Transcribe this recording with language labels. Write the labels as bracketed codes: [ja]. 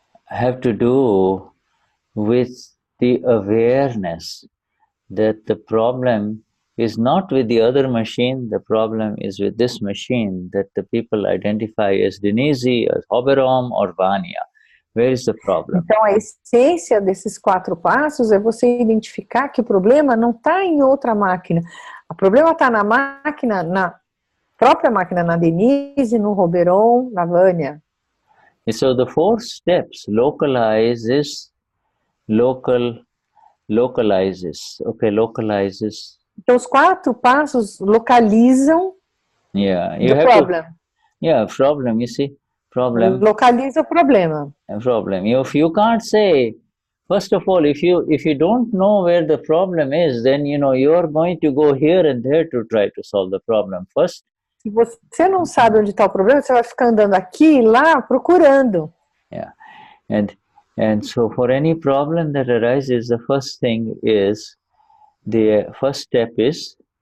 [en] have to do with the awareness that the problem is not with the other machine, the problem is with this machine that the people identify as Denize, as Hoberom or Vania. Where is the problem? [pt] Então a essência desses 4 passos é você identificar que o problema não está em outra máquina. O problema está na máquina, na própria máquina, na Denize, no Hoberom, na Vania. [en] And so the 4 steps localizes. [pt] Então os 4 passos localizam [en] you [pt] o [en] have [pt] problema. [en] Problem, you see, problem. [pt] Localiza o problema. [en] A problem. If you can't say, first of all, if you don't know where the problem is, then you're going to go here and there to try to solve the problem first. [pt] Se você não sabe onde está o problema, você vai ficar andando aqui e lá procurando. [en] Yeah, and so for any problem that arises, the first step is